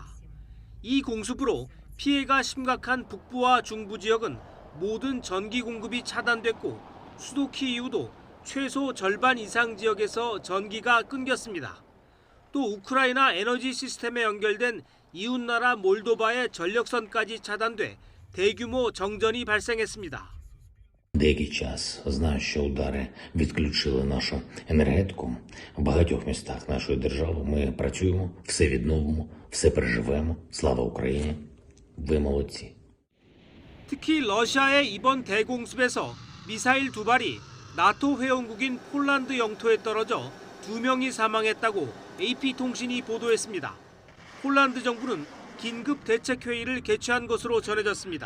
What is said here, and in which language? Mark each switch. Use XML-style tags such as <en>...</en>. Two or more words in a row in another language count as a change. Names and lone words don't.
<ko>이 공습으로 피해가 심각한 북부와 중부 지역은 모든 전기 공급이 차단됐고 수도 키이우도 최소 절반 이상 지역에서 전기가 끊겼습니다. 또 우크라이나 에너지 시스템에 연결된 이웃나라 몰도바의 전력선까지 차단돼 대규모 정전이 발생했습니다.</ko> <uk>Деякий час знаю, що удари відключили нашу енергетику. В багатьох містах нашої держави ми працюємо, все відновимо, все переживемо. Слава Україні! Ви молодці!</uk> <ko>특히 러시아의 이번 대공습에서 미사일 2발이 나토 회원국인 폴란드 영토에 떨어져 2명이 사망했다고 AP통신이 보도했습니다. 폴란드 정부는 긴급 대책회의를 개최한 것으로 전해졌습니다.</ko>